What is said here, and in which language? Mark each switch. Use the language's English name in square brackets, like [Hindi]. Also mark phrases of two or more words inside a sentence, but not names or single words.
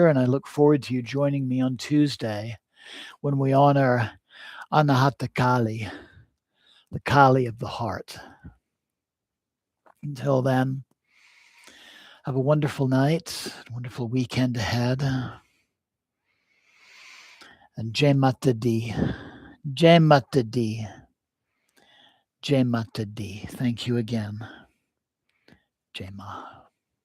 [English] And I look forward to you joining me on Tuesday when we honor Anahata Kali, the Kali of the heart. Until then, have a wonderful night, a wonderful weekend ahead. And [Hindi] जय माता दी. जय माता दी। जय माता दी. [English] Thank you again. [Hindi] जय मा.